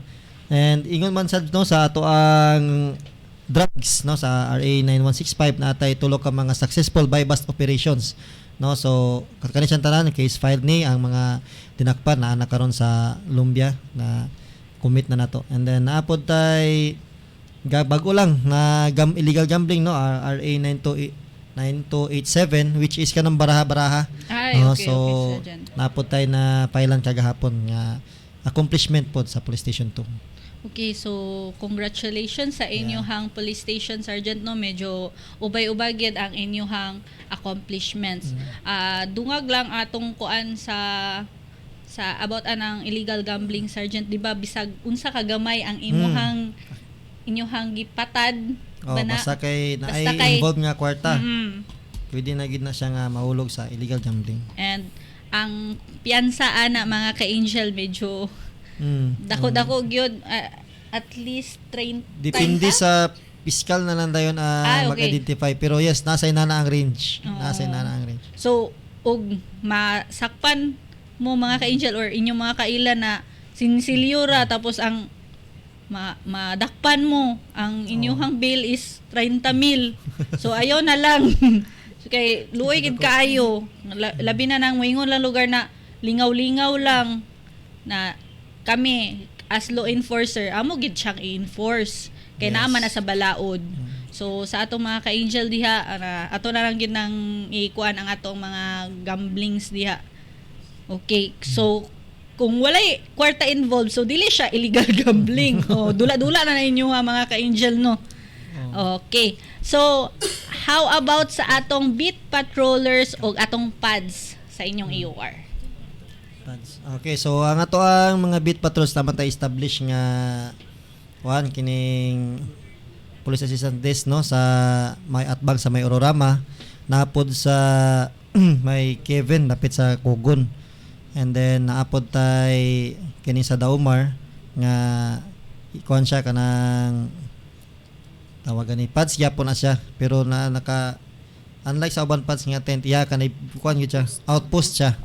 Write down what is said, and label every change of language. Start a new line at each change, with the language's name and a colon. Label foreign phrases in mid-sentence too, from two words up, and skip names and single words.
Cebuano: And ingon man sad no sa ato ang drugs no sa RA 9165 na atay tulo ka mga
English: successful buy bust operations
Cebuano: no. So kani siyang tanan case filed ni ang mga tinakpan na karon sa Lumbia na commit na nato. And then naapod tay bago lang na
English: illegal gambling
Cebuano: no, RA 9287,
English: which is
Cebuano: kanang baraha-baraha.
English: Ay, okay, so okay, Sergeant.
Cebuano: napod tayo na pailan kagahapon nga accomplishment po sa Police Station 2. Okay, so congratulations sa inyong police station sergeant, no, medyo ubay-ubay gyud ang inyong accomplishments. Dungag lang atong kuan sa about anang
English: illegal gambling
Cebuano: sergeant, di ba, bisag unsa ka gamay ang inyong gipatad bana, Basta kay basta kay- involved nga kwarta, Mhm. pwede na gid na siya nga mahulog sa
English: illegal gambling.
Cebuano: And ang piyansa ana mga ka-angel medyo dako-dako gyud,
English: at least 30.
Cebuano: Depende sa fiscal na lang dayon
English: Okay.
Cebuano: mag-identify, pero yes, nasa ina na ang range. Oo. Nasa ina na ang range. So, og masakpan mo mga ka-angel or inyong mga kaila na sinsilyo ra, tapos ang madakpan mo ang inyong
English: bail is
Cebuano: 30,000. So ayaw na lang. So, kay luoy gid kaayo. Labi na nang moingon lang lugar na lingaw-lingaw lang na kami
English: as law enforcer
Cebuano: amo gid siyang i-enforce kay
English: Yes.
Cebuano: naman na sa balaod. So sa atong mga ka-angel diha, ato na lang gid nang ikuan ang atong mga gamblings diha. Okay, so kung walay kwarta involved, so dili siya
English: illegal gambling.
Cebuano: Dula-dula na ninyo mga ka-angel, no. Okay.
English: So how about
Cebuano: sa atong
English: beat patrollers
Cebuano: o atong pads sa inyong EOR? Okay, so ang ato ang mga
English: beat patrols
Cebuano: naman tayo establish nga kining
English: police assistant
Cebuano: desk, no, sa may atbag sa may Ororama, napod sa may Kevin lapit sa Kugon, and then naapod tay kini sa Daumar nga ikuan siya kanang tawagan ni pads gyapon na siya, pero naka unlike sa uban pads nga tent kanay kuan gyud siya, outpost siya.